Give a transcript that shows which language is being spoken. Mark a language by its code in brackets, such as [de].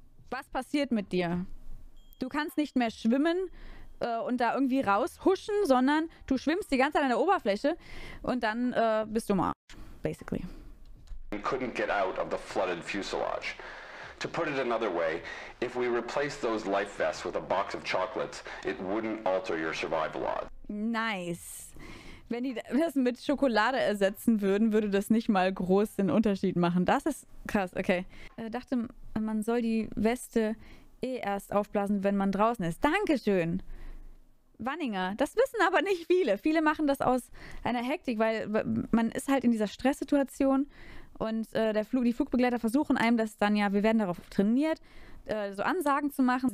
[de] Was passiert mit dir? Du kannst nicht mehr schwimmen und da irgendwie raushuschen, sondern du schwimmst die ganze Zeit an der Oberfläche und dann bist du im Arsch, basically. [en] Couldn't get out of the flooded fuselage. To put it another way, if we replaced those life vests with a box of chocolates, it wouldn't alter your survival odds. Nice. [de] Wenn die das mit Schokolade ersetzen würden, würde das nicht mal groß den Unterschied machen. Das ist krass, okay. Dachte, man soll die Weste erst aufblasen, wenn man draußen ist. Dankeschön. Wanninger. Das wissen aber nicht viele. Viele machen das aus einer Hektik, weil man ist halt in dieser Stresssituation und die Flugbegleiter versuchen einem das dann ja, wir werden darauf trainiert, so Ansagen zu machen.